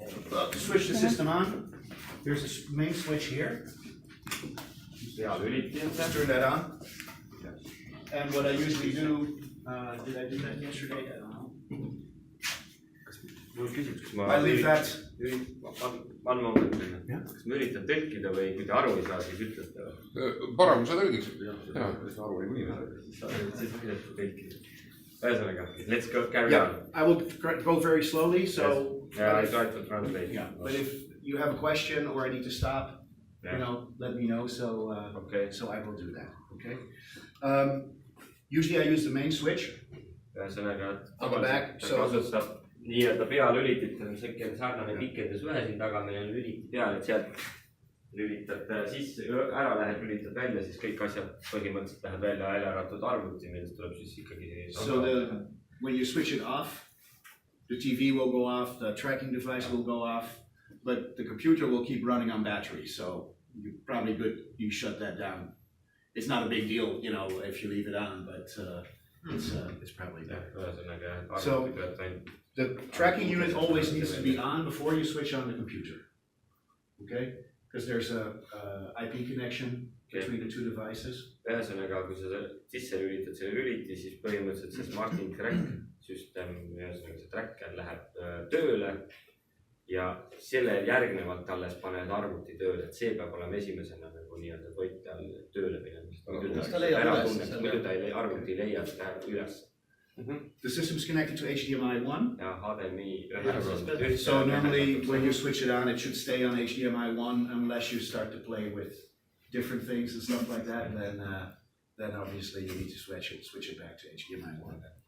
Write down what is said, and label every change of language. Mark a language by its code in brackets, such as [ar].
[en] Well, to switch the system on, there's a main switch here. Just turn that on. And what I usually do, did I do that yesterday? I don't know. I leave that. One moment, [et] kas me üritan tõlkida või kui te aru ei saa, siis ütlete? Parem sa tõlgiks. Aru ei või. Siis midagi tõlkida. Ühesõnaga, [en] let's go, carry on. I will go very slowly, so. Yeah, I try to translate. Yeah, but if you have a question or I need to stop, you know, let me know, so so I will do that, okay? Usually I use the main switch. [et] Ühesõnaga, [en] on the back, [et] ta kasutab nii-öelda pealülitit, on selline sarnane pikendusvõhe siin taga, meil on lüliti peal, et sealt lülitad sisse, ära lähed, lülitad välja, siis kõik asjad põhimõtteliselt lähevad välja arvatud arvuti, millest tuleb siis ikkagi [en] so when you switch it off, the TV will go off, the tracking device will go off, but the computer will keep running on battery, so you're probably good you shut that down. It's not a big deal, you know, if you leave it on, but it's probably better. So the tracking unit always needs to be on before you switch on the computer, okay? Because there's a IP connection between the two devices. [et] Ühesõnaga, kui sa sisse lülitad selle lüliti, siis põhimõtteliselt see smarting track süsteem, ühesõnaga see tracker läheb tööle ja selle järgnevalt alles paned arvuti tööle, et see peab olema esimesena nagu nii-öelda toite all tööle minemist. Muidu ta arvuti ei leia seda üles. [en] The system is connected to HDMI 1. [et] Ja HDMI. [en] So normally when you switch it on, it should stay on HDMI 1 unless you start to play with different things and stuff like that. And then obviously you need to switch it back to HDMI 1.